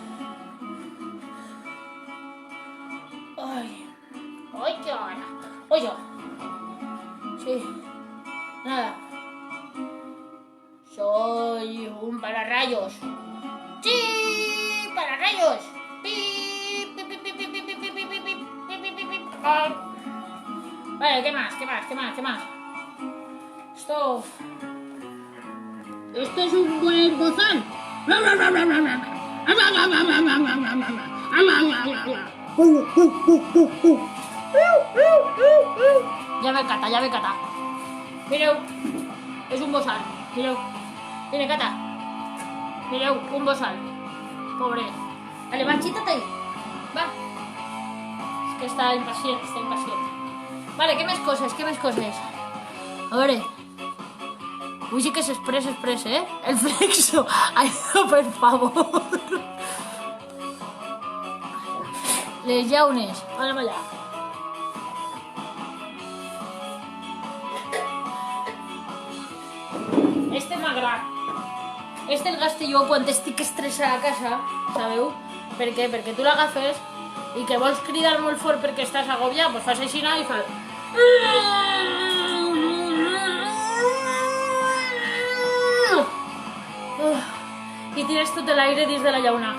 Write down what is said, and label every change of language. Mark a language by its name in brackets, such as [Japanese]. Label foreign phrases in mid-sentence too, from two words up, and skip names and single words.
[Spanish] Ay. Ay, qué hora. Oye. Sí. Nada. Soy un pararrayos. ¡Sí! ¡Pararrayos! ¡Pip! ¡Pip, pip, pip, pip, pip, pip, pip, pip, pip, pip, pip, pip! Vale, ¿qué más? ¿Qué más? ¿Qué más? ¿Qué más? Esto es un buen bozal. Ya ve Cata, ya ve Cata. Mireu, es un bozal. Mireu, viene Cata. Mireu, un bozal. Pobre. Vale, va, chítate ahí. Va. Es que está impaciente, está impaciente. Vale, ¿qué más cosas? ¿Qué más cosas? A ver. Uy, sí que es express, ¿eh? El flexo. Ay, no, por favor. [Catalan] Les llaunes. [Spanish] Vale, allá. [Catalan] Este m'agrada. Este el gaste jo quan estic estressada a casa, sabeu? Per què? Perquè tu l'agafes i que vols cridar molt fort perquè estàs agobiat, doncs fas així i fas... I tires tot l'aire dins de la llauna.